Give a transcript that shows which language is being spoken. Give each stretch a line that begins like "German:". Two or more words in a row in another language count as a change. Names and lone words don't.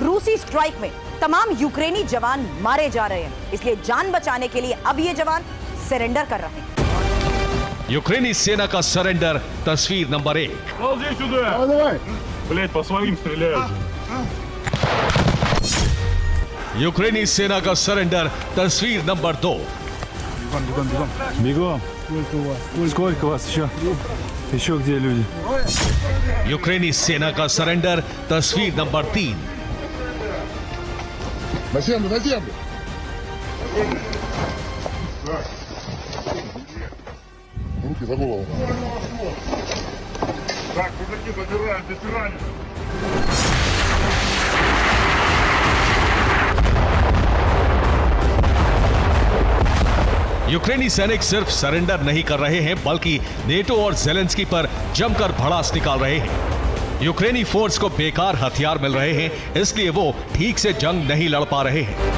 Hindi: रूसी स्ट्राइक में तमाम यूक्रेनी जवान मारे जा रहे हैं, इसलिए जान बचाने के लिए अब ये जवान सरेंडर कर रहे हैं। यूक्रेनी सेना का सरेंडर तस्वीर नंबर 1। यूक्रेनी सेना का सरेंडर तस्वीर नंबर 2।
Russian: Сколько вас еще? Еще где люди?
Hindi: यूक्रेनी सेना का सरेंडर तस्वीर नंबर 3।
Russian: На землю, на землю! Руки за голову. Так, мужики, забираем, затираем.
Hindi: यूक्रेनी सैनिक सिर्फ सरेंडर नहीं कर रहे हैं बल्कि नेटो और ज़ेलेंस्की पर जमकर भड़ास निकाल रहे हैं। यूक्रेनी फोर्स को बेकार हथियार मिल रहे हैं, इसलिए वो ठीक से जंग नहीं लड़ पा रहे हैं।